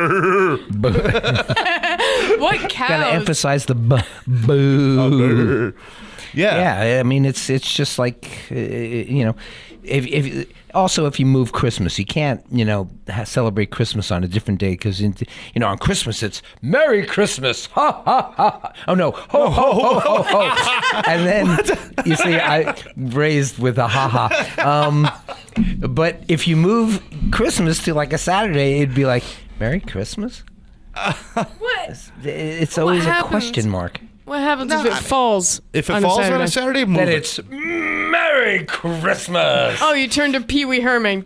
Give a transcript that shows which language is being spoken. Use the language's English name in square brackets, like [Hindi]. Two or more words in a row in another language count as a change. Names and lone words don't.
[English] What cows? Gotta emphasize the boo. Yeah. Yeah, I mean, it's just like, if you move Christmas, you can't, celebrate Christmas on a different day because, on Christmas it's Merry Christmas, ha, ha, ha. Oh, no, ho, ho, ho, ho, ho. And then, you see, I raised with a ha-ha. But if you move Christmas to like a Saturday, it'd be like, Merry Christmas? What? It's always a question mark. What happens if it falls? If it falls on a Saturday, move Then it. it's Merry Christmas. Oh, you turned to Pee Wee Herman.